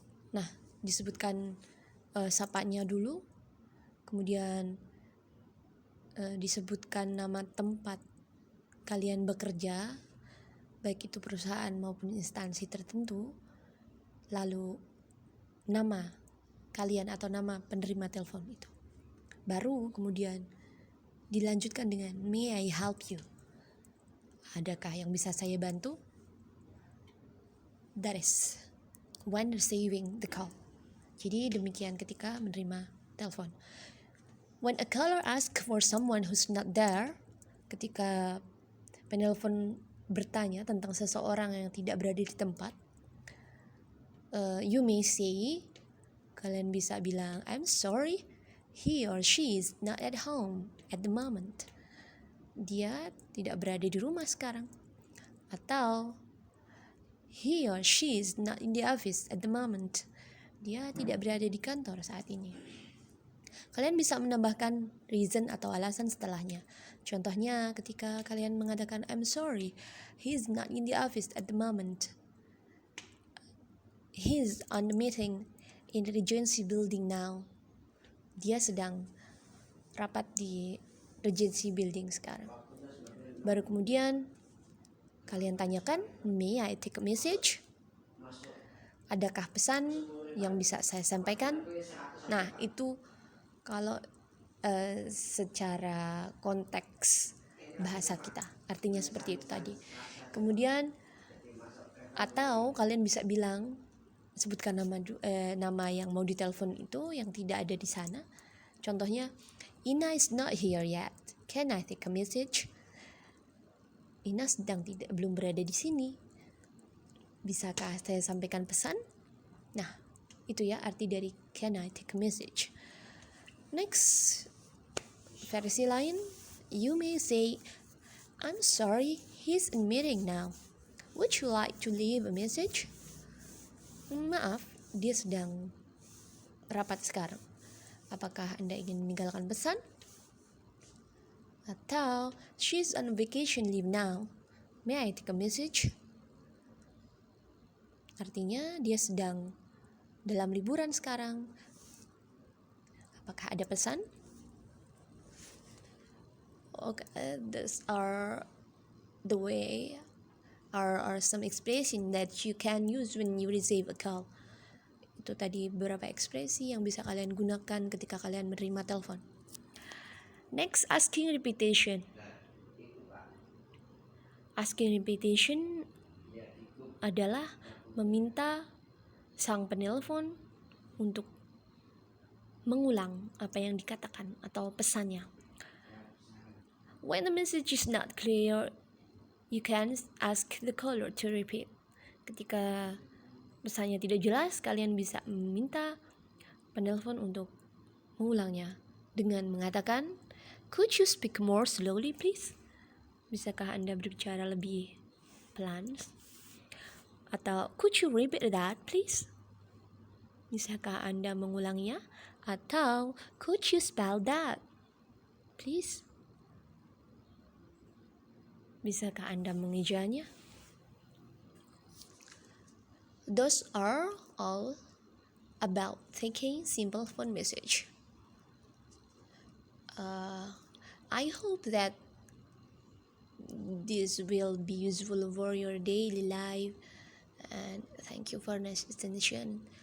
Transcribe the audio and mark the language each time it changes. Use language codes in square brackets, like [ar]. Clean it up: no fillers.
[id] Nah, disebutkan sapanya dulu. Kemudian disebutkan nama tempat kalian bekerja, baik itu perusahaan maupun instansi tertentu. Lalu nama kalian atau nama penerima telepon itu. Baru kemudian dilanjutkan dengan [en] may I help you? [id] Adakah yang bisa saya bantu? [en] That is when receiving the call. [id] Jadi demikian ketika menerima telepon. [en] When a caller asks for someone who's not there, [id] ketika penelpon bertanya tentang seseorang yang tidak berada di tempat, [en] you may say, [id] kalian bisa bilang, [en] I'm sorry, he or she is not at home at the moment. [id] Dia tidak berada di rumah sekarang. [en] Atau he or she is not in the office at the moment. [id] Dia tidak berada di kantor saat ini. Kalian bisa menambahkan reason atau alasan setelahnya. Contohnya ketika kalian mengatakan [en] I'm sorry, he is not in the office at the moment. He is on the meeting in the Regency building now. [id] Dia sedang rapat di Regency building sekarang. Baru kemudian kalian tanyakan, [en] may I take a message? [id] Adakah pesan yang bisa saya sampaikan? Nah, itu kalau secara konteks bahasa kita, artinya seperti itu tadi. Kemudian atau kalian bisa bilang, sebutkan nama yang mau ditelepon itu yang tidak ada di sana. [en] Contohnya, Ina is not here yet. Can I take a message? [id] Ina sedang belum berada di sini. Bisakah saya sampaikan pesan? Nah, itu ya arti dari [en] can I take a message. Next, [id] versi lain, [en] you may say, I'm sorry, he's in meeting now. Would you like to leave a message? [id] Maaf, dia sedang rapat sekarang. Apakah Anda ingin meninggalkan pesan? [en] Atau, she's on vacation leave now. May I take a message? [id] Artinya dia sedang dalam liburan sekarang. Apakah ada pesan? [en] Okay, these are the way are some expression that you can use when you receive a call. [id] Itu tadi beberapa ekspresi yang bisa kalian gunakan ketika kalian menerima telepon. [en] Next, asking repetition. [id] Asking repetition adalah meminta sang penelpon untuk mengulang apa yang dikatakan atau pesannya. [en] When the message is not clear, you can ask the caller to repeat. [id] Ketika pesannya tidak jelas, kalian bisa meminta penelpon untuk mengulangnya dengan mengatakan, [en] could you speak more slowly please? [id] Bisakah Anda berbicara lebih pelan? [en] Atau could you repeat that please? [id] Bisakah Anda mengulanginya? [en] Atau could you spell that please? [id] Bisakah Anda mengejanya? [en] Those are all about taking simple phone message. I hope that this will be useful for your daily life, and thank you for nice attention.